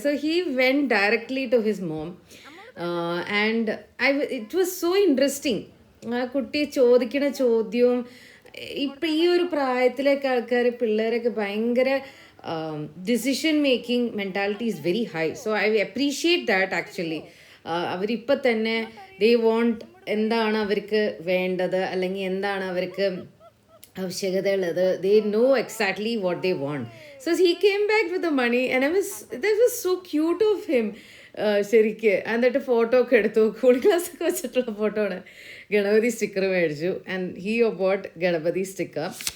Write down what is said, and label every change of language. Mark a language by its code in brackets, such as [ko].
[en] So he went directly to his mom and it was so interesting. [ml] ആ കുട്ടി ചോദിക്കണ ചോദ്യവും ഇപ്പം ഈ ഒരു പ്രായത്തിലേക്ക് ആൾക്കാർ പിള്ളേരൊക്കെ ഭയങ്കര [en] decision making mentality is very high. So I appreciate that actually. [ml] അവരിപ്പോൾ തന്നെ [en] they want [ml] എന്താണ് അവർക്ക് വേണ്ടത് അല്ലെങ്കിൽ എന്താണ് അവർക്ക് ആവശ്യകതയുള്ളത്. [en] they know exactly what they want. So he came back with the money and that was so cute of him. [ml] ശരിക്ക് എന്നിട്ട് ഫോട്ടോ ഒക്കെ എടുത്തു. കൂളിംഗ് ഗ്ലാസ് ഒക്കെ വെച്ചിട്ടുള്ള ഫോട്ടോ ആണ്. ഗണപതി സ്റ്റിക്കർ മേടിച്ചു [en] And he bought Ganapati sticker.